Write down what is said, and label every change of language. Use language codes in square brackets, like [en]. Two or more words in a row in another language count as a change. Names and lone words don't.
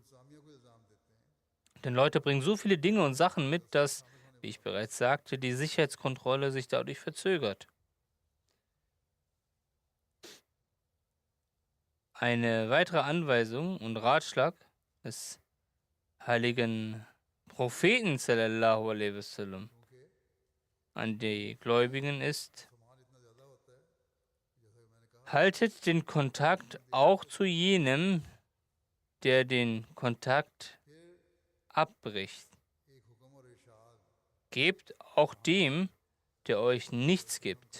[de] Denn Leute bringen so viele Dinge und Sachen mit, dass, wie ich bereits sagte, die Sicherheitskontrolle sich dadurch verzögert. Eine weitere Anweisung und Ratschlag des heiligen Propheten [ar] صلى الله عليه وسلم [de] an die Gläubigen ist: Haltet den Kontakt auch zu jenem, der den Kontakt abbricht. Gebt auch dem, der euch nichts gibt.